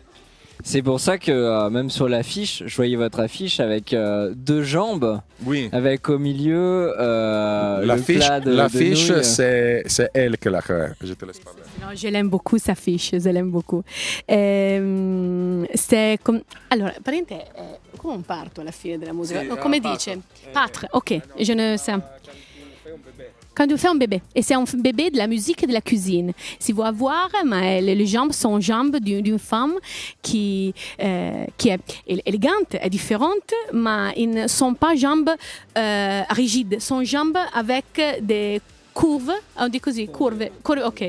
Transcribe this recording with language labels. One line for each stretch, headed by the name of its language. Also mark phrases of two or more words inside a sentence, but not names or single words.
French: C'est pour ça que même sur l'affiche, je voyais votre affiche avec deux jambes, Oui. avec au milieu L'affiche, nouilles. c'est elle qui l'a créée. Je te laisse parler. No, je l'aime beaucoup, sa fiche, je l'aime beaucoup. C'est comme...
Italian: Allora, praticamente, come un parto alla fine della musica? Sì, No, come parto. dice?
French: Patre, ok, je ne sais. Quand tu fais un bébé, et c'est un bébé de la musique et de la cuisine. Si vous allez voir, les jambes sont jambes d'une femme qui est élégante et différente, mais ils ne sont pas jambes rigides, sont jambes avec des courves, on dit così, courbe, ok.